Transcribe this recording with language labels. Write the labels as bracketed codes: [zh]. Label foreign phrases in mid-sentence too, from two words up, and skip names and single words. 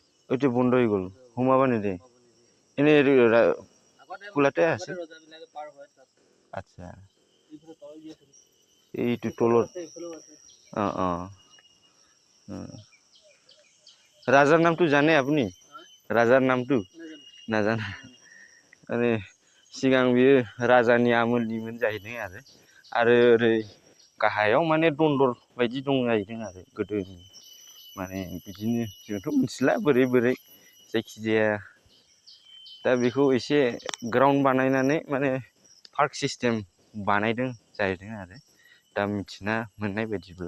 [as] এইটো বন্ধ হৈ গ'ল, সোমাব নিদিয়ে এনে খোলাতে আছে? ৰজাবিলাকে পাৰ হয় তাত। আচ্ছা এইফালে তল দি আছে, এইটো তলত। এইফালেও আছে। ৰাজাৰ নামটো জানে আপুনি? ৰাজাৰ নামটো নাজানে মানে, [brx] सिगां बियो राजानि आमोलनिमोन जाहैदों आरो ओरै गाहायाव माने दन्दर बायदि दं जाहैदों आरो गोदोनि। माने बिदिनो जोंथ' मिथिला बोरै जायखिजाया दा बेखौ एसे ग्राउन्ड बानायनानै माने [en] park system [brx] बानायदों जाहैदों आरो दा मिथिना मोननाय बायदिब्ला।